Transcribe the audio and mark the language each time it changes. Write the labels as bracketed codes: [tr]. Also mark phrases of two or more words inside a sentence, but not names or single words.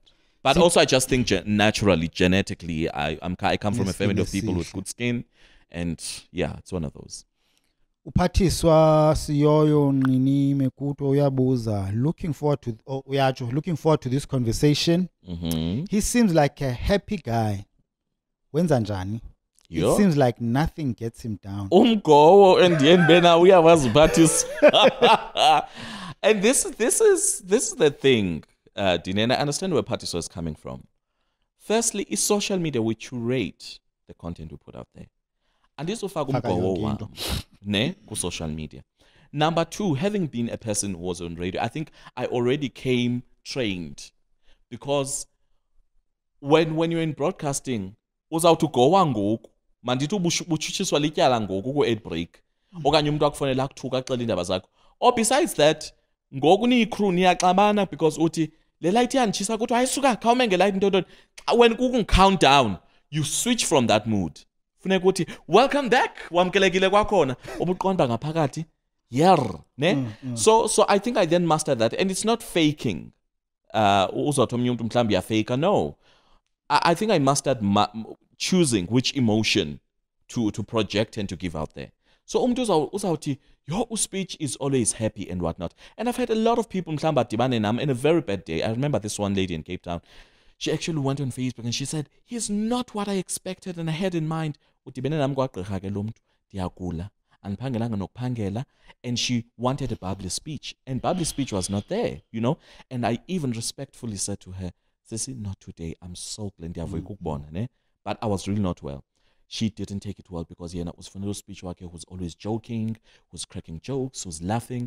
[en] But also I just think naturally, genetically, I come from a family of people with good skin. And yeah, it's one of those. [xh] Uphathiswa Siyoyo Nqini Mekuto uyabuza, [en] looking forward to this conversation. He seems like a happy guy. [xh] Wenza njani? [en] It seems like nothing gets him down. [xh] Umhlobo and bena uyawazi uphathiswa. [en] And this is the thing, Dinano, and I understand where Uphathiswa is coming from. Firstly, is social media, we curate the content we put out there. And this will ne ku social media. Number two, having been a person who was on radio, I think I already came trained, because when you're in broadcasting, [xh] uzawuthi gowa ngoku mandithi ubutshutshiswa lityala ngoku ku-ad break okanye umuntu akufonela akuthuka axela iindaba zakho. [en] Or besides that, [xh] ngoku niyi-crew niyaxabana because uthi le light iyanditshisa kuthi ayisuka khawume ngelight ntontoni. [en] When count down, you switch from that mood. [xh] Funeka uthi [en] welcome back, [xh] wamkelekile kwakhona obuqonda ngaphakathi ne. [en] So I think I then mastered that, and it's not faking. [xh] Uzothi omnye umuntu mhlawumbi uyafaka. [en] No, I think I mastered choosing which emotion to project and to give out there. So [xh] umuntu uzawuthi [en] your speech is always happy and whatnot. And I've had a lot of people [xh] mhlawumbi adibane nam [en] in a very bad day. I remember this one lady in Cape Town. She actually went on Facebook and she said, he's not what I expected and I had in mind. [xh] Udibene nam kwagqirha ke lo mntu, ndiyagula, andiphangelanga nokuphangela. [en] And she wanted a bubbly speech. And bubbly speech was not there, you know. And I even respectfully said to her, Sissy, not today. I'm so glad ne? But I was really not well. She didn't take it well because Yena was from a speech worker who's always joking, who's cracking jokes, who's laughing.